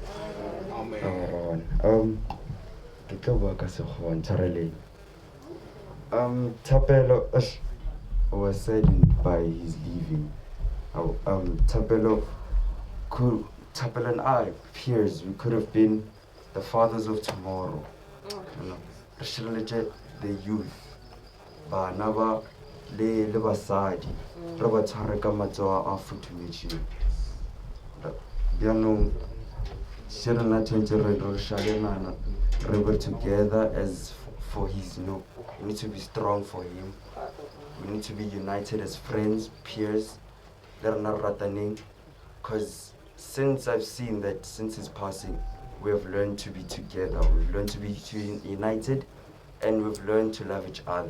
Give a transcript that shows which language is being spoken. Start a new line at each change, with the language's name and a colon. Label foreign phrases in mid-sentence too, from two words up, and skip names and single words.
Northern Sotho: ke tlo bua ka sekgowa ntshwareleng
English: Thapelo was saddened by his leaving. Thapelo and I, peers, we could have been the fathers of tomorrow. The youth
Northern Sotho: bana ba le basadi re ba tshware ka matsoa a futhumetseng bjanong se rena tshwantse re shalenana re
English: be together as for his we need to be strong for him. We need to be united as friends, peers, because since I've seen that since his passing, we have learned to be together, we've learned to be united, and we've learned to love each other.